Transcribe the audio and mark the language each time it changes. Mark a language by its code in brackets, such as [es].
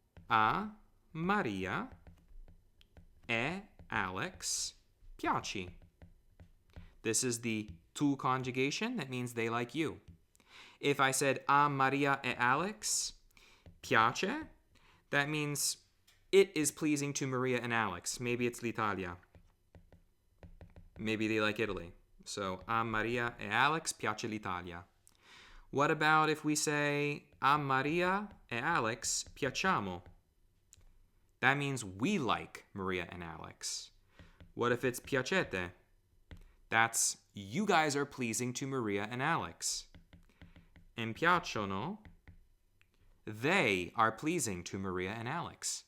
[it] A Maria e Alex piaci. [en] This is the tu conjugation. That means they like you. If I said [it] a Maria e Alex piace, [en] that means it is pleasing to Maria and Alex. Maybe it's l'Italia. Maybe they like Italy. [it] So, a Maria e Alex piace l'Italia. [en] What about if we say, [it] a Maria e Alex piacciamo? [en] That means we like Maria and Alex. What if it's piacete? That's you guys are pleasing to Maria and Alex. And piacciono, they are pleasing to Maria and Alex.